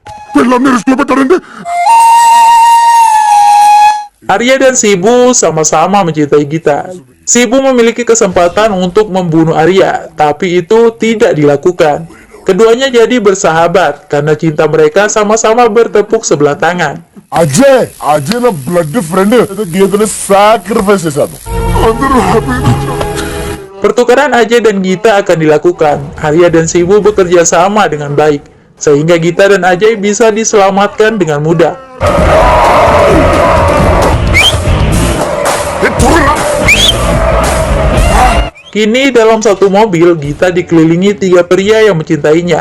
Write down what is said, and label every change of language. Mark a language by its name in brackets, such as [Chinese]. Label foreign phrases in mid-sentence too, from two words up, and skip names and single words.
[Indonesian] Arya dan Shibu sama-sama mencintai Gita. Shibu memiliki kesempatan untuk membunuh Arya, tapi itu tidak dilakukan. Keduanya jadi bersahabat karena cinta mereka sama-sama bertepuk sebelah tangan. [Telugu] Ajay na [English] blood friend. [Telugu] Gita sacrifice చేశాడు. అందరూ happy. [Indonesian] Pertukaran Ajay dan Gita akan dilakukan. Arya dan Shibu bekerja sama dengan baik, sehingga Gita dan Ajay bisa diselamatkan dengan mudah. Kini dalam satu mobil, Gita dikelilingi 3 pria yang mencintainya.